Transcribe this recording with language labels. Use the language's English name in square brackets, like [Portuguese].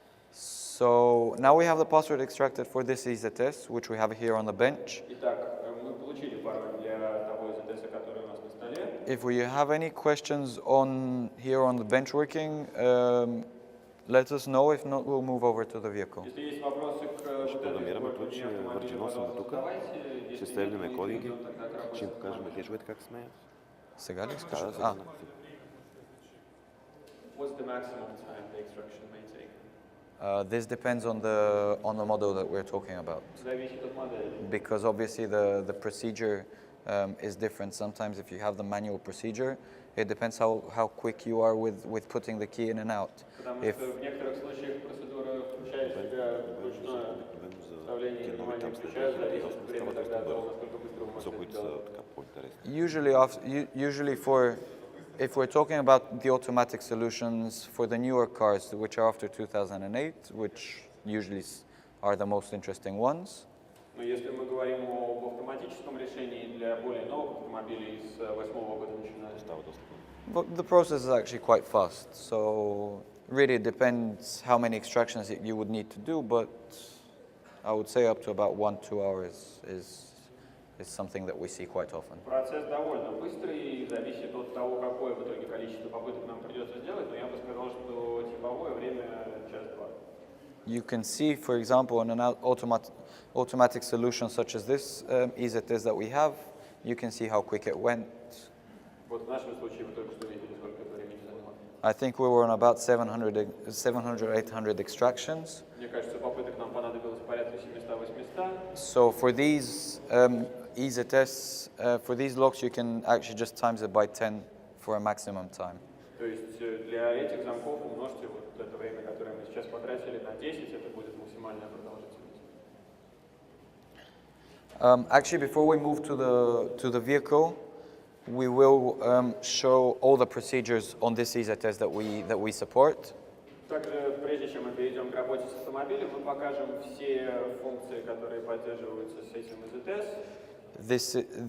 [English] So now we have the password extracted for this EZS, which we have here on the bench. [Russian] Итак, мы получили пароль для того EZS, который у нас на столе. [English] If we have any questions on here on the bench working, let us know. If not, we'll move over to the vehicle. [Russian] Если есть вопросы к вот этой [Bulgarian] Ключи въртиносам до тук, ще стегнем кодинги, ще им покажем, те чуете как сме. Сега ли искаш? [English] What's the maximum time the extraction may take? This depends on the model that we're talking about, [Russian] Зависит от модели. [English] because obviously the procedure is different. Sometimes if you have the manual procedure, it depends how quick you are with putting the key in and out. [Russian] Потому что в некоторых случаях процедура включает в себя ручное вставление и внимание ключа, зависит от времени тогда от того, насколько быстро вы можете это сделать. [English] Usually if we're talking about the automatic solutions for the newer cars, which are after 2008, which usually are the most interesting ones. [Russian] Но если мы говорим об автоматическом решении для более новых автомобилей с 2008 года начиная, [English] But the process is actually quite fast, so really it depends how many extractions you would need to do, but I would say up to about 1-2 hours is something that we see quite often. [Russian] процесс довольно быстрый и зависит от того, какое в итоге количество попыток нам придется сделать, но я бы сказал, что типовое время час-два. [English] You can see, for example, in an automatic solution such as this EZS that we have, you can see how quick it went. [Russian] Вот в нашем случае вы только что видели, сколько это времени заняло. [English] I think we were on about 700-800 extractions. [Russian] Мне кажется, попыток нам понадобилось порядка 700-800. [English] So for these EZS, for these locks, you can actually just times it by 10 for a maximum time. [Russian] То есть для этих замков умножьте вот это время, которое мы сейчас потратили, на 10, это будет максимальная продолжительность. [English] Actually, before we move to the vehicle, we will show all the procedures on this EZS that we support. [Russian] Также, прежде чем мы перейдем к работе с автомобилем, мы покажем все функции, которые поддерживаются с этим EZS.